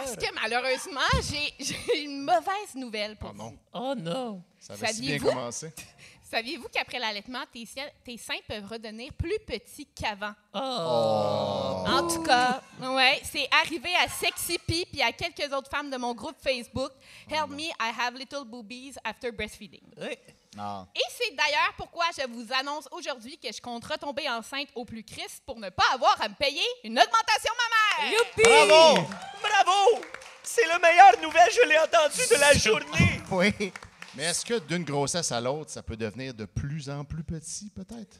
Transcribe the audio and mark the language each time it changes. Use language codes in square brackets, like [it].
[fr] Parce que malheureusement, j'ai une mauvaise nouvelle pour Ah non, vous. Oh non. ça avait si bien Saviez-vous? commencé. Saviez-vous qu'après l'allaitement, tes seins peuvent redevenir plus petits qu'avant? Oh. En tout cas, ouais, c'est arrivé à Sexy Pea puis à quelques autres femmes de mon groupe Facebook. [en] Help me, I have little boobies after breastfeeding. [fr] Oui. Ah. Et c'est d'ailleurs pourquoi je vous annonce aujourd'hui que je compte retomber enceinte au plus Christ pour ne pas avoir à me payer une augmentation mammaire. Youpi! Bravo! Bravo! C'est la meilleure nouvelle, je l'ai entendue de la journée. Oui. Mais est-ce que d'une grossesse à l'autre, ça peut devenir de plus en plus petit, peut-être?